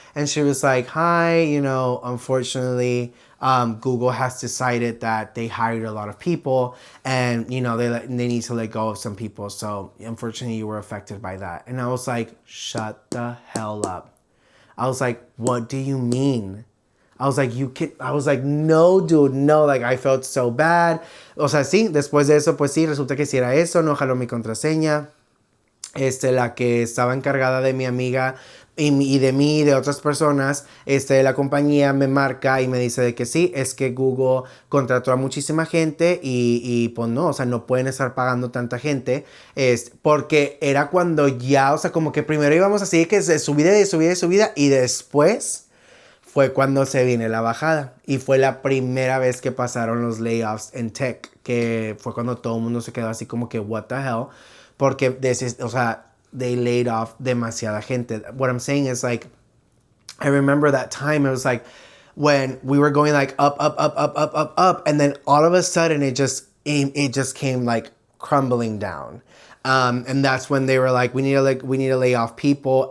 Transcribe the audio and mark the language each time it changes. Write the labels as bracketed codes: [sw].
[en] And she was like, hi, unfortunately, Google has decided that they hired a lot of people and, they need to let go of some people. So unfortunately, you were affected by that. And I was like, shut the hell up. I was like, what do you mean? I was like, no, dude, no. Like, I felt so bad. [es] O sea, sí, después de eso, pues sí, resulta que sí era eso. No jaló mi contraseña. La que estaba encargada de mi amiga y de mí y de otras personas, la compañía me marca y me dice de que sí, es que Google contrató a muchísima gente y pues no, o sea, no pueden estar pagando tanta gente, porque era cuando ya, o sea, como que primero íbamos así, que de subida y después fue cuando se viene la bajada. Y fue la primera vez que pasaron los layoffs en tech, que fue cuando todo el mundo se quedó así como que, [en] what the hell? [es] Porque, o sea, [en] they laid off [es] demasiada gente. [en] What I'm saying is, like, I remember that time, it was like, when we were going, like, up, and then all of a sudden, it just came, like, crumbling down. And that's when they were like, we need to lay off people.